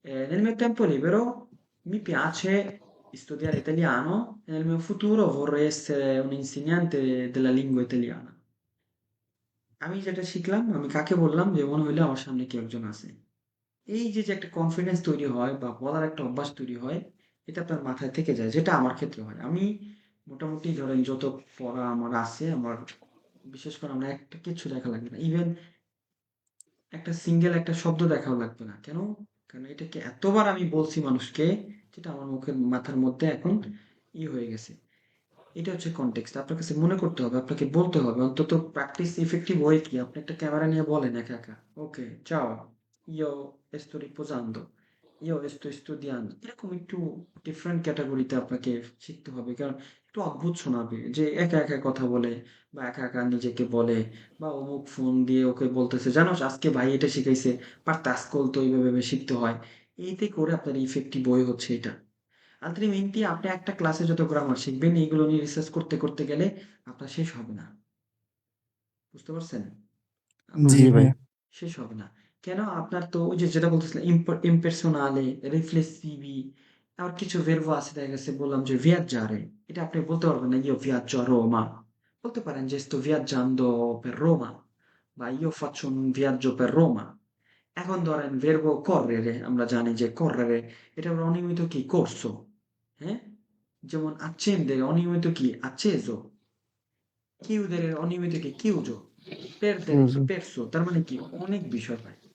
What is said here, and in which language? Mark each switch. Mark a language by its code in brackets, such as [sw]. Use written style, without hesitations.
[it] Nel mio tempo libero mi piace studiare italiano e nel mio futuro vorrei essere un insegnante della lingua italiana. [bn] আমি যেটা শিখলাম, আমি কাকে বললাম যে মনে হইলো আমার সামনে কেউ একজন আছে। এই যে একটা কনফিডেন্স তৈরি হয় বা বলার একটা অভ্যাস তৈরি হয়, এটা আপনার মাথায় থেকে যায়, যেটা আমার ক্ষেত্রে হয়। আমি মোটামুটি ধরেন যত পড়া আমার আছে, আমার বিশেষ করে আমার একটা কিচ্ছু দেখা লাগবে না। ইভেন একটা সিঙ্গেল একটা শব্দ দেখাও লাগবে না। কেন? কারণ এটাকে এতবার আমি বলছি মানুষকে, যেটা আমার মুখের মাথার মধ্যে এখন হয়ে গেছে। এটা হচ্ছে কনটেক্সট। আপনার কাছে মনে করতে হবে, আপনাকে বলতে হবে। অন্তত প্র্যাকটিস ইফেক্টিভ ওয়ে কি? আপনি একটা ক্যামেরা নিয়ে বলেন একা, একা। [it] ওকে, ciao, io sto riposando, io sto studiando। [bn] এরকম একটু ডিফারেন্ট ক্যাটাগরিতে আপনাকে শিখতে হবে। কারণ একটু অদ্ভুত শোনাবে যে একা, একা কথা বলে বা একা, একা নিজেকে বলে বা অমুক ফোন দিয়ে ওকে বলতেছে, "জানোস আজকে ভাই এটা শিখাইছে, পারতাস কলতো এইভাবে, এভাবে শিখতে হয়।" এতে করে আপনার ইফেক্টিভ ওয়ে হচ্ছে এটা। আলটিমেটলি আপনি একটা ক্লাসে যত গ্রামার শিখবেন এইগুলো নিয়ে রিসার্চ করতে করতে গেলে আপনার শেষ হবে না। বুঝতে পারছেন? আপনার জি জি ভাই। ভাইয়া। শেষ হবে না। কেন? আপনার তো ওই যে যেটা বলতেছিলাম impersonale, riflessivi, আবার কিছু verbo আছে দেখা গেছে বললাম যে viaggiare, এটা আপনি বলতে পারবেন না [it] io viaggio a Roma। [bn] বলতে পারেন যে [it] sto viaggiando per Roma বা io faccio un viaggio per Roma। [bn] এখন ধরেন verbo correre, আমরা জানি যে correre এটার অনিয়মিত কি? corso। হ্যাঁ? যেমন accendere অনিয়মিত কি? acceso। chiudere অনিয়মিত কি? [it] chiuso। perdere কি? [bn] হুম, perso। তার মানে কি? অনেক বিষয় হয়।